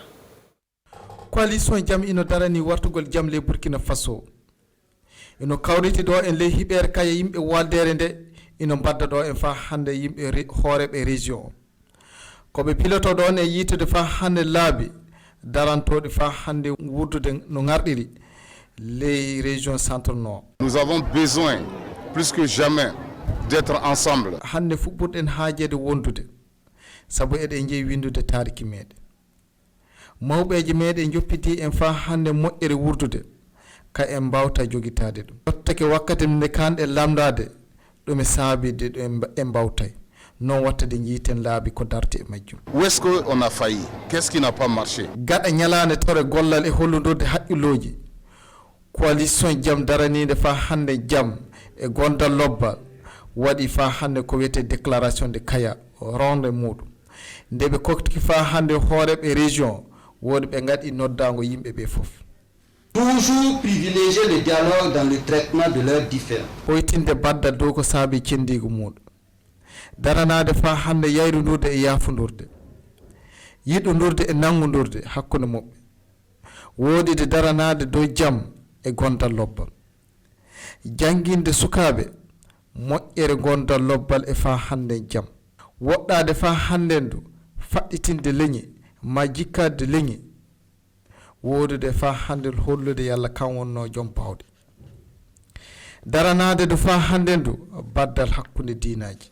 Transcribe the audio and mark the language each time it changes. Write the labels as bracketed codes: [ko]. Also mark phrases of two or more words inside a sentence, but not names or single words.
[ff] coalition jam ino darani wartugol jam le Burkina Faso ino kawriti ɗo en ley hiɓere kaya yimɓe waldere nde ino mbadda ɗo en fa hannde yimɓe hooreɓe région o koɓe piloto ɗon e yitude fa hannde laabi darantoɗe fa hannde wurdude no garɗiri [fr] les régions centre nord. Nous avons besoin plus que jamais d'être ensemble. [ff] hannde fuɓɓurɗen haajede wondude sabu eɗen jeeyi windude tariki meɗen mawɓeje meɗen joppiti en fa hannde moƴƴere wurdude ka en mbawta jogitade ɗum yottake wakkati nde kanɗe lamdade ɗum e saabide ɗo en mbawtay non wattade jiiten laabi ko darte e majjum. [fr] Où est-ce qu'on a failli? Qu'est-ce qui n'a pas marché? [ff] gaɗa ñalande tore gollal e holludurde haqqilloji coalition jam daranide fa hannde jam e gondal lobbal waɗi fa hannde ko wiyete [fr] déclaration de [ff] kaya ronde muɗum nde ɓe kokki fa hande hooreɓe région woni ɓe gaɗi noddago yimɓe ɓe fof. [fr] Toujours privilégier le dialogue dans le traitement de leurs différends. [ff] ɓoytinde baddal dow ko saabi cendigo muɗum, daranade fa hande yayrudurde e yafodurde, yiɗodurde e nangodurde hakkude moɓɓe, woɗide daranade dow jaam e gondal lobbal, jangguinde sukaɓe, moƴƴere gondal lobbal e fa hande jaam, woɗɗade fa hande ndu faɗɗitinde leñi ma jikkade leñi, wodude fa hande hollude yalla kan wonno joom bawde, daranade do fa hande ndu baddal hakkude diinaji,